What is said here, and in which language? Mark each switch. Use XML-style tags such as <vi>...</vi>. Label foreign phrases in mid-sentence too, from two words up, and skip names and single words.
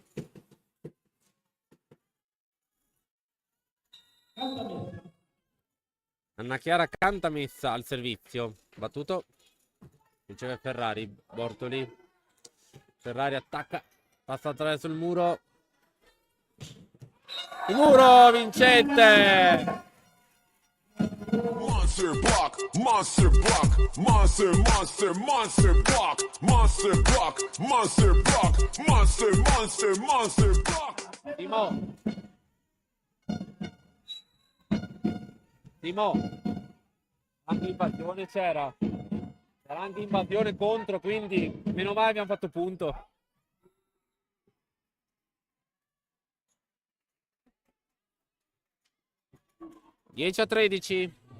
<it>Anna Chiara Cantamessa al servizio. Battuto. Riceve Ferrari. Bortoli. Ferrari attacca. Passa attraverso il muro. Il muro vincente.</it> <en>Monster block, monster block, monster, monster, monster block, monster block, monster block, monster, monster, monster block.</en> <it>Timo. Anche invasione c'era. C'era anche invasione contro, quindi meno male abbiamo fatto punto. (10 a 13).</it>